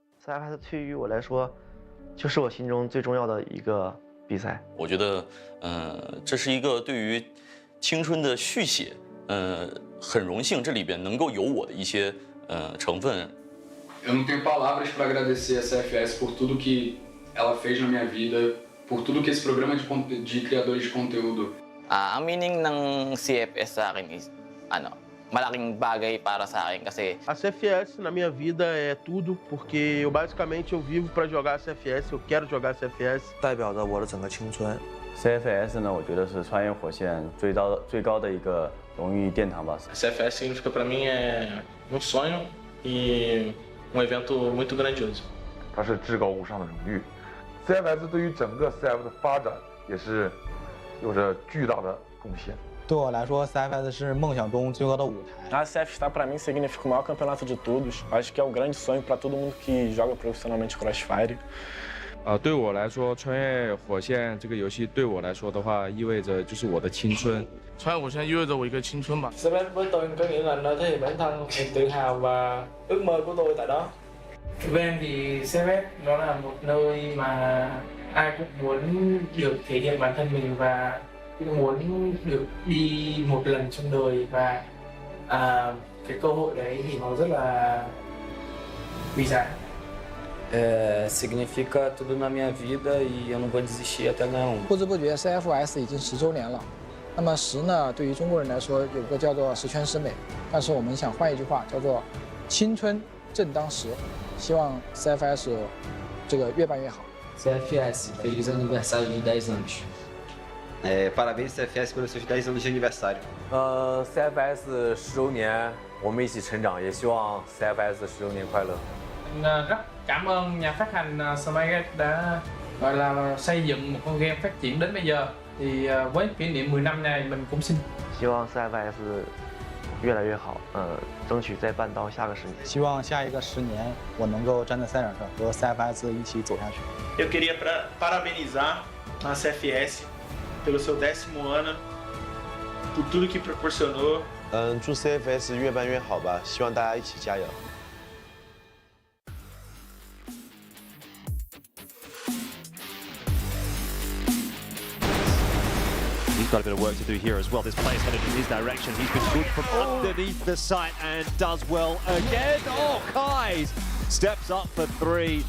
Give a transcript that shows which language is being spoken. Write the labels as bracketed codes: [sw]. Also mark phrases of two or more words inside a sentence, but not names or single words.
[zh] CFS 对于我来说，就是我心中最重要的一个比赛。我觉得，这是一个对于青春的续写，很荣幸这里边能够有我的一些成分。 [pt] Eu não tenho palavras para agradecer a CFS por tudo que ela fez na minha vida, por tudo que esse programa de criadores de conteúdo. [tl] Ang meaning ng CFS sa akin is, malaking bagay para sa akin kasi [pt] a CFS na minha vida é tudo, porque basicamente eu vivo para jogar a CFS, eu quero jogar a CFS. [zh] 代表着我的整个青春。 CFS 呢，我觉得是穿越火线最高的一个荣誉殿堂吧。 [pt] CFS significa para mim é sonho e evento muito grandioso。 [zh] 它是至高无上的荣誉。CFS 对于整个 CF 的发展也是有着巨大的贡献。对我来说 ，CFS 是梦想中最高的舞台。 [pt] A CFS para mim significa o maior campeonato de todos. Acho que é o grande sonho para todo mundo que joga profissionalmente Crossfire。 [zh] 对我来说，穿越火线这个游戏对我来说的话，意味着就是我的青春。穿越火线意味着我一个青春吧。 [vi] CFS với tôi có nghĩa là nó thể hiện bản thân, niềm tự hào và ước mơ của tôi tại đó. Với em thì CFS nó là một nơi mà ai cũng muốn được thể hiện bản thân mình và muốn được đi một lần trong đời và cái cơ hội đấy thì nó rất là quý giá. [pt] Significa tudo na minha vida e eu não vou desistir até ganhar um。 [zh] 不知不觉 CFS 已经10周年了。那么10呢，对于中国人来说有个叫做十全十美，但是我们想换一句话，叫做青春正当时。希望 CFS 这个越办越好。 [pt] CFS, feliz aniversário de 10 anos. Parabéns CFS pelos seus 10 anos de aniversário. [zh] CFS 10周年，我们一起成长，也希望 CFS 10周年快乐。 [vi] Rất cảm ơn nhà phát hành Smart đã gọi là xây dựng một con game phát triển đến bây giờ. Thì với kỷ niệm 10 năm này mình cũng xin. [zh] 希望 CFS 越来越好，争取再办到下个10年。希望下一个10年，我能够站在赛场上和 CFS 一起走下去。 [pt] Eu queria parabenizar a CFS pelo seu 10º ano, por tudo que proporcionou. [zh] 祝 CFS 越办越好吧，希望大家一起加油。 [en] He's got a bit of work to do here as well. This player's headed in his direction. He's been good from underneath the sight and does well again. Oh, Kais steps up for 3.